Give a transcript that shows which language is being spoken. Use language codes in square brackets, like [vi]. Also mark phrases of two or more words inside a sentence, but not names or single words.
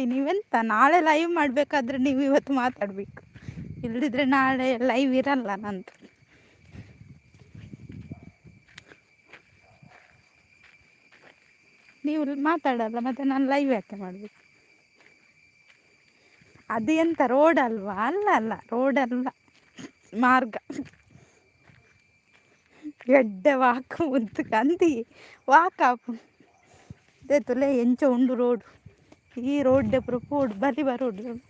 [kn] ನೀವೆಂತ ನಾಳೆ ಲೈವ್ ಮಾಡಬೇಕಾದ್ರೆ ನೀವು ಇವತ್ತು ಮಾತಾಡಬೇಕು, ಇಲ್ಲದಿದ್ರೆ ನಾಳೆ ಲೈವ್ ಇರಲ್ಲ ನಂದು. ನೀವು ಮಾತಾಡಲ್ಲ ಮತ್ತೆ ನಾನು ಲೈವ್ ಯಾಕೆ ಮಾಡಬೇಕು? ಅದು ಎಂತ ರೋಡ್ ಅಲ್ವಾ? ಅಲ್ಲ ಅಲ್ಲ, ರೋಡ್ ಅಲ್ಲ, ಮಾರ್ಗ. [tcy] ಎಡ್ಡೆ ವಾಕು ಮುದ್ದು ಕಂದಿ ವಾಕಾಪು ದೇತುಲೆ ಎಂಚ ಉಂಡು ರೋಡ್. ಈ ರೋಡ್ ಪೂಡ್ ಬಲಿ ಬರೋಡ್.